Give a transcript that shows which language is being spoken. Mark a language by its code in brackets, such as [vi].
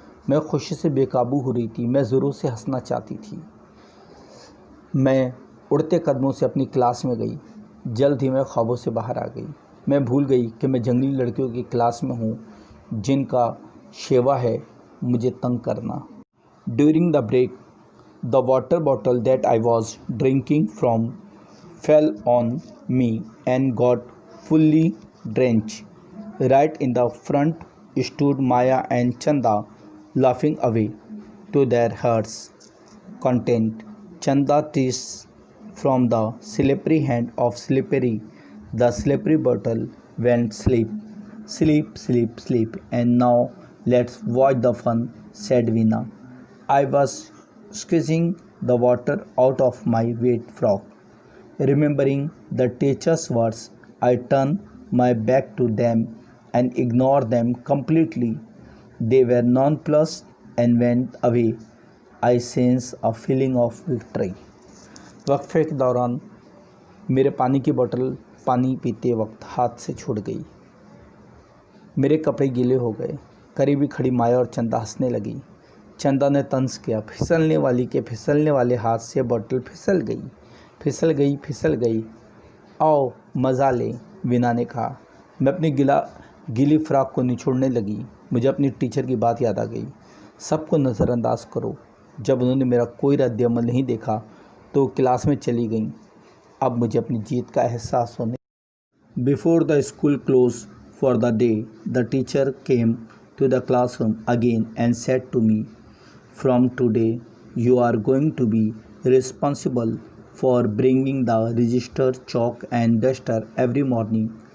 [hi] मैं खुशी से बेकाबू हो रही थी। मैं ज़ोरों से हंसना चाहती थी। मैं उड़ते कदमों से अपनी क्लास में गई। जल्द ही मैं ख्वाबों से बाहर आ गई। मैं भूल गई कि मैं जंगली लड़कियों की क्लास में हूँ जिनका शेवा है मुझे तंग करना। [en] During the break, the water bottle that I was drinking from fell on me and got fully drenched. Right in the front stood Maya and Chanda, laughing away to their hearts' content. Chanda teased from the slippery hand of Slippery. The slippery bottle went sleep, sleep, sleep, sleep. And now let's watch the fun, said Veena. I was squeezing the water out of my wet frock. Remembering the teacher's words, I turned my back to them and ignored them completely. They were nonplussed and went away. I sensed a feeling of victory. [hi] वक्फे के दौरान मेरे पानी की बोतल पानी पीते वक्त हाथ से छूट गई। मेरे कपड़े गीले हो गए। करीब ही खड़ी माया और चंदा हंसने लगी। चंदा ने तंज किया। फिसलने वाली के फिसलने वाले हाथ से बोतल फिसल गई, फिसल गई, फिसल गई। आओ मज़ा ले, वीना ने कहा। मैं अपनी गीली फ्रॉक को निचोड़ने लगी। मुझे अपनी टीचर की बात याद आ गई। सबको नज़रअंदाज करो। जब उन्होंने मेरा कोई रद्द-ए-अमल नहीं देखा तो क्लास में चली गईं। अब मुझे अपनी जीत का एहसास होने। [en] Before the school close for the day, the teacher came to the classroom again and said to me, "From today, you are going to be responsible for bringing the register, chalk and duster every morning.